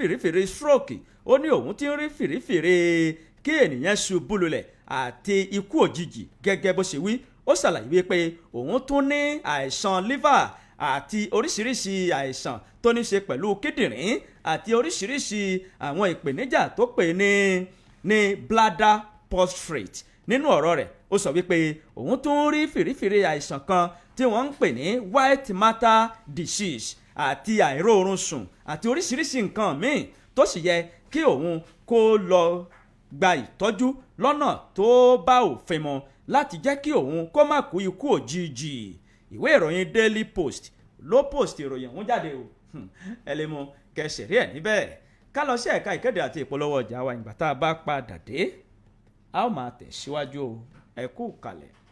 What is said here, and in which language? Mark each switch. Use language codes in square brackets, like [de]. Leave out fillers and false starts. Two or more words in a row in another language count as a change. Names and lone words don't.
[yo] fìrífìrí stroke ó ní òun ti ń rí fìrífìrí kí ènìyàn ṣubú lulẹ̀ àti ikú òjijì gẹ́gẹ́ bó ṣe wí ó ṣàlàyé wípé òun tún ní àìsàn liver àti oríṣiríṣi àìsàn tó ní ṣe pẹ̀lú kíndìnrín àti oríṣiríṣi àwọn ìpèníjà tó pè ní [en] bladder prostrate [yo] nínú ọ̀rọ̀ rẹ̀ ó sọ wípé òun tún rí fìrífìrí àìsàn kan tí wọ́n ń pè ní [en] white matter disease [yo] àti àìróorun sùn àti oríṣiríṣi nǹkan míì tó sì yẹ kí òun kó lọ gba ìtọ́jú lọ́nà tó bá òfin mu láti jẹ́ kí òun kó má kú ikú òjijì ìwé ìròyìn Daily Post ló post ìròyìn ọ̀hún jáde o ẹ lè mú kẹsì rí ẹ̀ níbẹ̀ ká lọ sí ẹ̀ka ìkéde àti ìpolówó ọjà wa ìgbà tá a bá padà dé a ó máa tẹ̀síwájú o ẹ kú kalẹ̀.